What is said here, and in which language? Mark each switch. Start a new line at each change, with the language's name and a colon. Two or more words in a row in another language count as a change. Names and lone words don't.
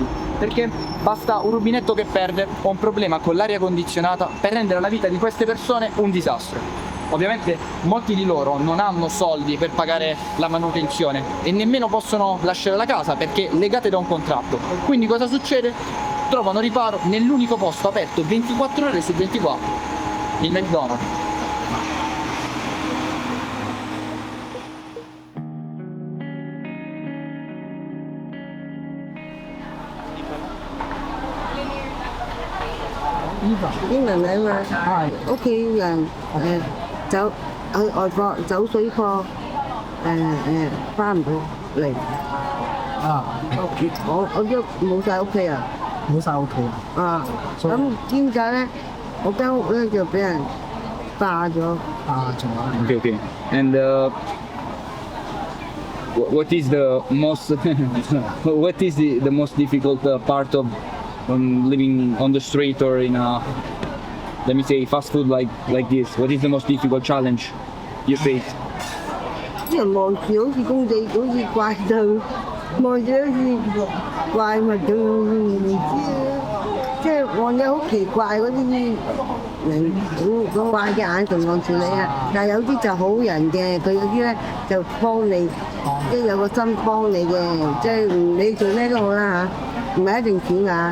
Italian: Perché basta un rubinetto che perde o un problema con l'aria condizionata per rendere la vita di queste persone un disastro. Ovviamente molti di loro non hanno soldi per pagare la manutenzione e nemmeno possono lasciare la casa perché legate da un contratto. Quindi cosa succede? Trovano riparo nell'unico posto aperto 24 ore su 24, il McDonald's.
Cantonese: 英文名嘛，屋企人走去外國走水貨，翻唔到嚟。我一冇晒屋企啊！冇晒屋企啊！咁點解咧？我間屋咧就俾人霸咗。
English: Okay. And what is the most what is the most difficult part of living on the street or in a, let me say, fast food like this? What is the most difficult challenge you face?
Cantonese: 啲人望住好似公仔，好似怪獸，望住好似怪物咁，唔知即係望咗好奇怪嗰啲人咁怪嘅眼神望住你啊！但係有啲就好人嘅，佢有啲咧就幫你，即係有個心幫你嘅，即係你做咩都好啦嚇，唔係一定錢㗎。